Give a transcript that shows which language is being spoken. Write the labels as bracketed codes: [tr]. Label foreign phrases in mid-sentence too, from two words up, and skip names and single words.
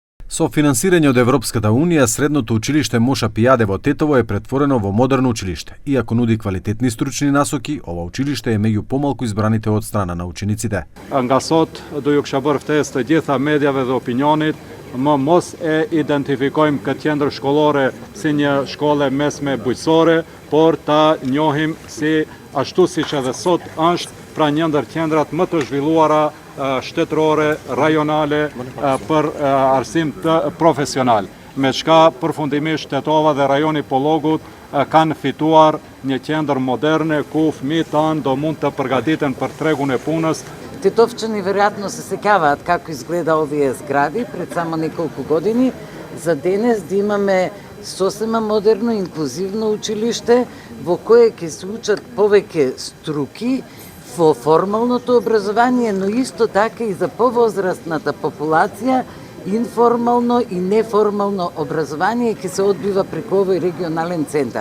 [mk] Со финансирање од Европската Унија, средното училиште Моша Пијаде во Тетово е претворено во модерно училиште. Иако нуди квалитетни стручни насоки, ова училиште е меѓу помалку избраните од страна на учениците. [sq] Nga sot do ju kisha bërë ftesë të gjitha mediave dhe opinionit, më mos e identifikojmë këtë qendër shkollore si një shkolle mesme bujqësore, por ta njohim si ashtu siç edhe sot është, pra një ndër qendrat më të zhvilluara shtetërore, rajonale për arsim të profesional. Me çka përfundimisht Tetova dhe rajoni Pollogut kanë fituar një qendër moderne ku fëmijët tanë do mund të përgatiten për tregun e punës. [mk] Тетовчани веројатно се сеќаваат како изгледа овие згради пред само неколку години. За денес да имаме сосема модерно, инклузивно училиште во кое ќе се учат повеќе струки во формалното образование, но исто така и за повозрастната популација, информално и неформално образование ќе се одбива преку овој регионален центар.